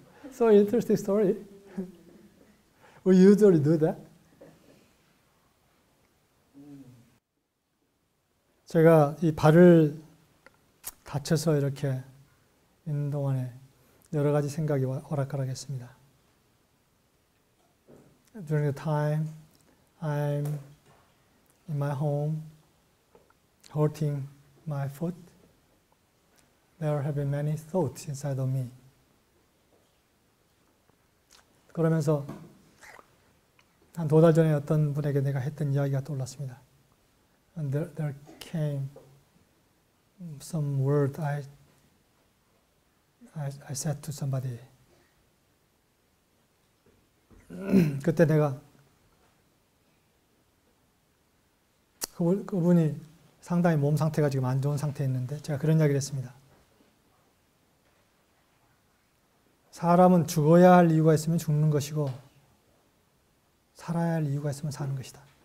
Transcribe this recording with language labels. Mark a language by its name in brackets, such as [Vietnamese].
[English] So interesting story. We usually do that. [Korean] 제가 이 발을 다쳐서 이렇게 있는 동안에 여러 가지 생각이 오락가락했습니다. [English] During the time I'm in my home, hurting my foot, there have been many thoughts inside of me. [Korean] 그러면서 한 2달 전에 어떤 분에게 내가 했던 이야기가 떠올랐습니다. [English] And there came some word I said to somebody. [Korean] 그때 내가 그분이 상당히 몸 상태가 지금 안 좋은 상태에 있는데 제가 그런 이야기를 했습니다. 사람은 죽어야 할 이유가 있으면 죽는 것이고 살아야 할 이유가 있으면 사는 것이다.